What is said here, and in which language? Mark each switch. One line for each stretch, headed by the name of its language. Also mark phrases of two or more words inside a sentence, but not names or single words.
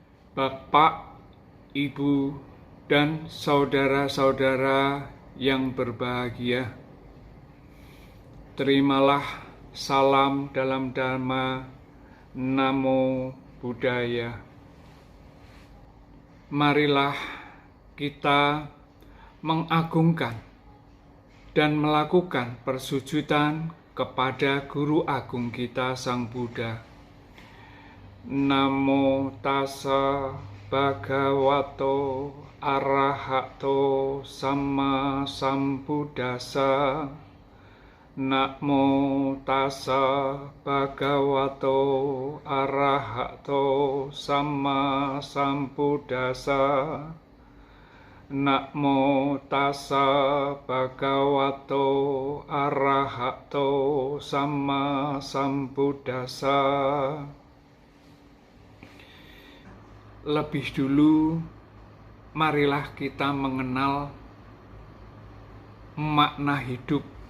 Indonesian: Bapak, Ibu, dan saudara-saudara yang berbahagia, terimalah salam dalam Dhamma.
Pali: Namo Buddhaya.
Indonesian: Marilah kita mengagungkan dan melakukan persujudan kepada Guru Agung kita Sang Buddha.
Pali: Namo tassa bhagavato arahato sama sambuddhassa. Namo tassa bhagavato arahato sama sambuddhassa. Namo tassa bhagavato arahato sama sambuddhassa.
Indonesian: Lebih dulu, marilah kita mengenal makna hidup.